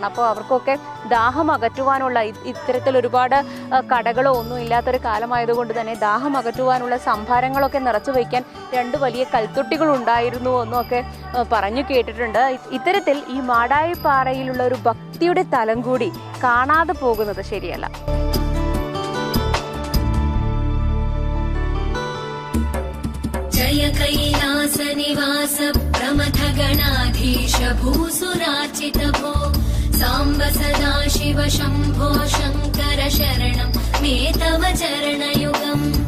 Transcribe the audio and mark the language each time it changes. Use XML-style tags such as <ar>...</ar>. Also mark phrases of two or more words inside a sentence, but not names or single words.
<ml>അപ്പോൾ അവർക്കൊക്കെ ദാഹം അകറ്റുവാനുള്ള ഇത്തരത്തിൽ ഒരുപാട് കടകളോ ഒന്നും ഇല്ലാത്തൊരു കാലമായതുകൊണ്ട് തന്നെ ദാഹം അകറ്റുവാനുള്ള സംഭാരങ്ങളൊക്കെ നിറച്ചു വയ്ക്കാൻ 2 വലിയ കൽത്തൊട്ടികൾ ഉണ്ടായിരുന്നു എന്നൊക്കെ പറഞ്ഞു കേട്ടിട്ടുണ്ട്. ഇത്തരത്തിൽ ഈ മാടായിപ്പാറയിലുള്ള ഒരു ഭക്തിയുടെ തലം കൂടി കാണാതെ പോകുന്നത് ശരിയല്ല.</ml> <sa>जय कैलास निवास प्रमथ गणाधीश भूसुरार्चित भो साम्ब सदा शिव शम्भो शङ्कर शरणं मे तव चरणयुगम्</sa>